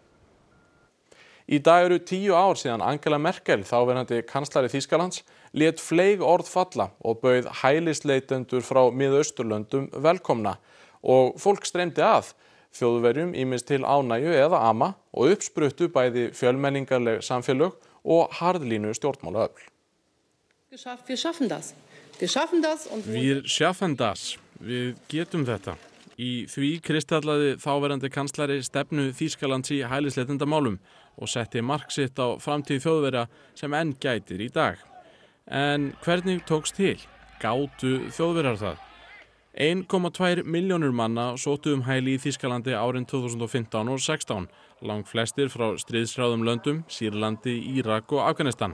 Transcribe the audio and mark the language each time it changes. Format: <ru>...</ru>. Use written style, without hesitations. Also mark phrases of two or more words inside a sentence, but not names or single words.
<is>Í dag eru 10 ár síðan Angela Merkel, þáverandi kanslari Þýskalands, lét fleyg orð falla og bauð hælisleitendur frá Miðausturlöndum velkomna og fólk streymdi að, Þjóðverjum ýmist til ánægju eða ama og uppspruttu bæði fjölmenningarleg samfélög og harðlínu stjórnmálaöfl.</is> <de>Wir schaffen das. Wir schaffen das.</de> <is>Við getum þetta. Í því kristallaði þáverandi kanslari stefnu Þýskalands í hælisleitendamálum og setti mark sitt á framtíð Þjóðverja sem enn gætir í dag. En hvernig tókst til? Gátu Þjóðverjar það? 1,2 milljónir manna sóttu hæli í Þýskalandi árin 2015 og 16, langflestir frá stríðshrjáðum löndum, Sýrlandi, Írak og Afganistan.</is>